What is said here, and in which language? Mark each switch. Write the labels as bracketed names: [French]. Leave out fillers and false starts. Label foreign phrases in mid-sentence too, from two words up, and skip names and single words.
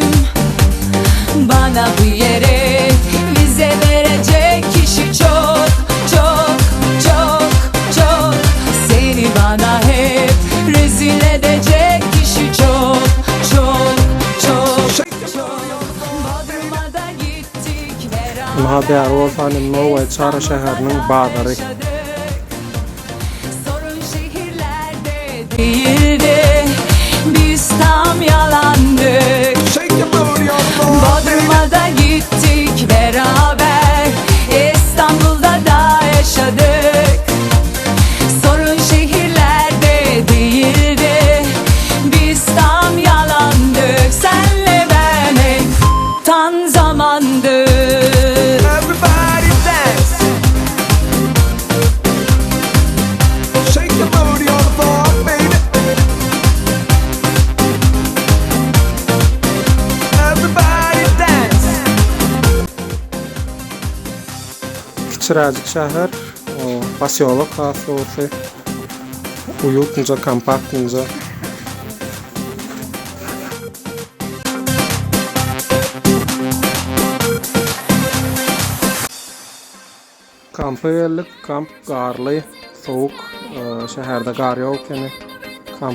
[Turkish] Bana bu yere vize verecek kişi çok çok çok çok. Seni bana hep rezil edecek kişi çok çok çok çok. Bodrum'a da gittik beraber. [Turkmen] Haber bolsany Novoy Char şäheriniň bazary. [Turkish] Sorun şehirlerde değildi, biz tam yalandık. [English] Shake your booty on the floor, [Turkish] Bodrum'a da gittik beraber, İstanbul'da da yaşadık. Sorun şehirlerde değildi, biz tam yalandık. Senle ben en tan zamandık. [English] everybody dance. Shake your booty on the floor, baby. Everybody dance. [Turkmen] Kiçiräjik şäher, pasyolok hasy bolsa, [Russian] уютно, компактно. [Turkmen] Kampy geldik, kamp garly, soğuk, şäherde gar ýok ene.